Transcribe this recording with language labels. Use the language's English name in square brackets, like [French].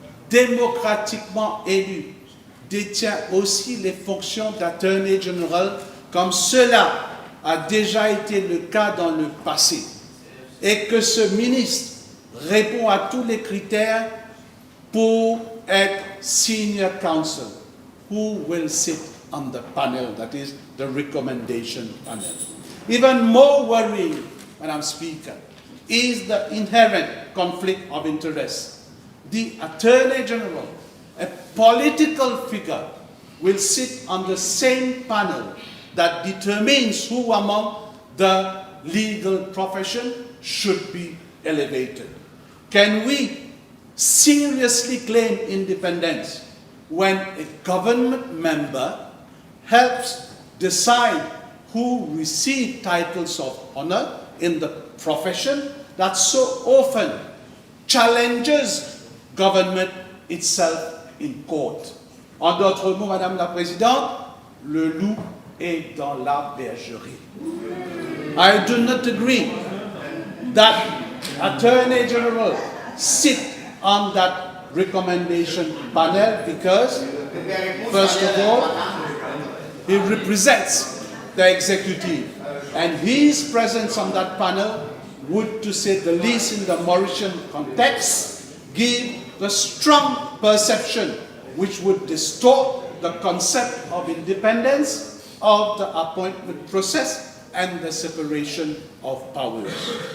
[French] démocratiquement élu détient aussi les fonctions d'Attorney General, comme cela a déjà été le cas dans le passé, et que ce ministre répond à tous les critères pour être senior counsel, [English] who will sit on the panel, that is the recommendation panel. Even more worrying, Madam Speaker, is the inherent conflict of interest. The Attorney General, a political figure, will sit on the same panel that determines who among the legal profession should be elevated. Can we seriously claim independence when a government member helps decide who receive titles of honor in the profession that so often challenges government itself in court? [French] En d'autres mots, Madame la Présidente, le loup est dans la bergerie. [English] I do not agree that Attorney General sit on that recommendation panel because, first of all, he represents the executive, and his presence on that panel would, to say the least in the Mauritian context, give the strong perception which would distort the concept of independence of the appointment process and the separation of powers.